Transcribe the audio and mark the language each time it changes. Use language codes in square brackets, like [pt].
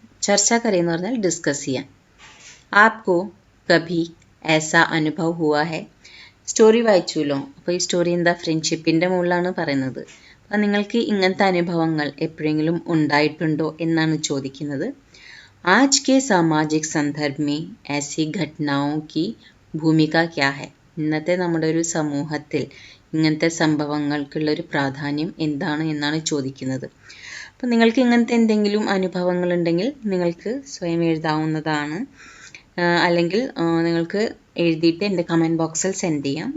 [hi] ചർച്ച കരേ [ml] എന്ന് പറഞ്ഞാൽ ഡിസ്കസ് ചെയ്യാൻ. [hi] ആപ്കോ കഭി ऐसा അനുഭവ ഹുവാ ഹൈ. [ml] സ്റ്റോറി വായിച്ചുല്ലോ. അപ്പോൾ ഈ സ്റ്റോറി എന്താ, ഫ്രണ്ട്ഷിപ്പിൻ്റെ മുകളിലാണ് പറയുന്നത്. അപ്പം നിങ്ങൾക്ക് ഇങ്ങനത്തെ അനുഭവങ്ങൾ എപ്പോഴെങ്കിലും ഉണ്ടായിട്ടുണ്ടോ എന്നാണ് ചോദിക്കുന്നത്. [hi] आज के सामाजिक संदर्भ में ऐसी घटनाओं की भूमिका क्या है. [ml] ഇന്നത്തെ നമ്മുടെ ഒരു സമൂഹത്തിൽ ഇങ്ങനത്തെ സംഭവങ്ങൾക്കുള്ളൊരു പ്രാധാന്യം എന്താണ് എന്നാണ് ചോദിക്കുന്നത്. അപ്പോൾ നിങ്ങൾക്ക് ഇങ്ങനത്തെ എന്തെങ്കിലും അനുഭവങ്ങളുണ്ടെങ്കിൽ നിങ്ങൾക്ക് സ്വയം എഴുതാവുന്നതാണ്. അല്ലെങ്കിൽ നിങ്ങൾക്ക് എഴുതിയിട്ട് എൻ്റെ കമൻറ്റ് ബോക്സിൽ സെൻഡ് ചെയ്യാം.